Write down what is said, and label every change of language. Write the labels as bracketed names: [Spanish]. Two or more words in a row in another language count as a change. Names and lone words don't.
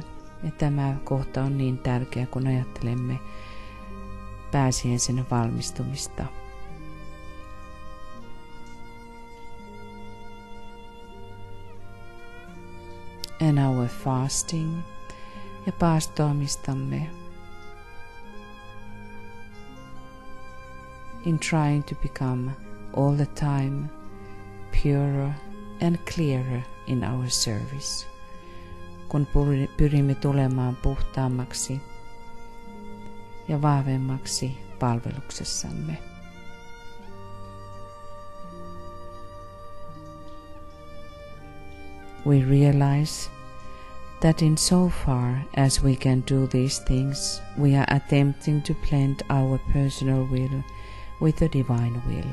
[Finnish] Ja tämä kohta on niin tärkeä, kun ajattelemme pääsiäisen valmistumista. [English] And our fasting [Finnish] ja paastoamistamme [English] in trying to become all the time purer and clearer in our service, [Finnish] kun pyrimme tulemaan puhtaammaksi ja vahvemmaksi palveluksessamme. [English] We realize that in so far as we can do these things, we are attempting to blend our personal will with the divine will.